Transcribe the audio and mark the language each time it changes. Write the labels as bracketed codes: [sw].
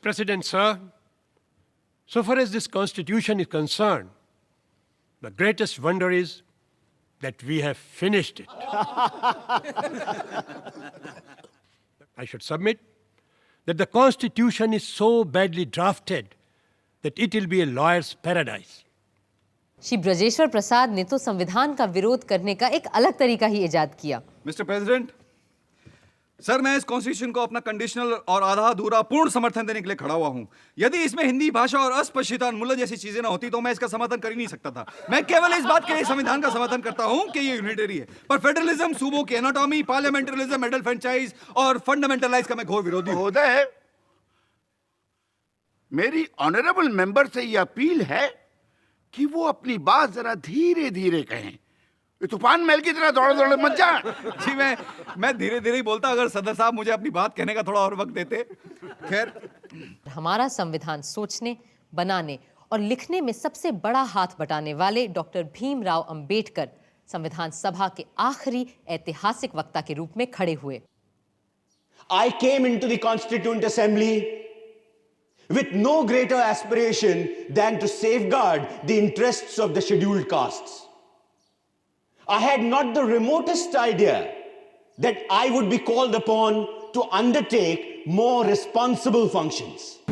[en] President, sir, so far as this Constitution is concerned, the greatest wonder is that we have finished it. I should submit that the Constitution is so badly drafted that it will be a lawyer's paradise. [hi] Shri Brajeshwar प्रसाद ने तो संविधान का विरोध करने का एक अलग तरीका ही इजाद किया। मिस्टर प्रेसिडेंट, सर, मैं इस कॉन्स्टिट्यूशन को अपना कंडीशनल और आधा अधूरा पूर्ण समर्थन देने के लिए खड़ा हुआ हूं। यदि इसमें हिंदी भाषा और अस्पृश्यता उन्मूलन जैसी चीजें ना होती तो मैं इसका समर्थन कर ही नहीं सकता था। मैं केवल इस बात के लिए संविधान का समर्थन करता हूं कि ये यूनिटरी है, पर फेडरलिज्म, सूबों की एनाटॉमी, पार्लियामेंटरिज्म, एडल्ट फ्रेंचाइज और फंडामेंटलाइज का मैं घोर विरोधी हूं। महोदय, मेरी ऑनरेबल मेंबर से यह अपील है कि वो अपनी बात जरा धीरे धीरे कहें। तूफान महल की तरह दौड़ दौड़ मत जा। जी, मैं धीरे धीरे ही बोलता, अगर सदर साहब मुझे अपनी बात कहने का थोड़ा और वक्त देते। खैर, हमारा संविधान सोचने, बनाने और लिखने में सबसे बड़ा हाथ बटाने वाले डॉक्टर भीमराव अंबेडकर संविधान सभा के आखिरी ऐतिहासिक वक्ता के रूप में खड़े हुए। [en] I came into the Constituent Assembly with no greater aspiration than to safeguard the interests of the scheduled castes. I had not the remotest idea that I would be called upon to undertake more responsible functions.